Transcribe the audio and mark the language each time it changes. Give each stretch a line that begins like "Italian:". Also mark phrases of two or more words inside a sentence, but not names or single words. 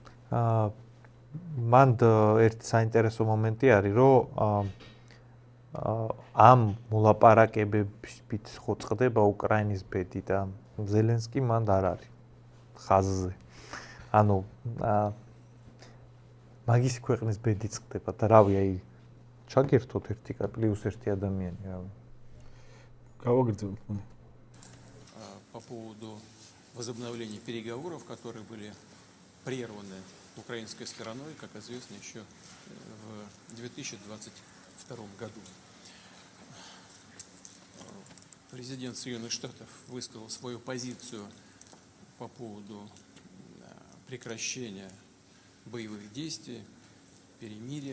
Georgian: მან ერთი საინტერესო მომენტი არის, რომ ამ მოლაპარაკებებით ხო წყდება უკრაინის ბედი და ზელენსკი მანდ არ არის ხაზზე. ანუ მაგის ქვეყნის ბედი წყდება და რავი, აი ჩაგერთოთ 1+1 ადამიანი, რავი. გავაგრძელოთ.
Russian: По поводу возобновления переговоров, которые были прерваны украинской стороной, как известно, еще в 2022 году. Президент Соединенных Штатов высказал свою позицию по поводу прекращения боевых действий, перемирия.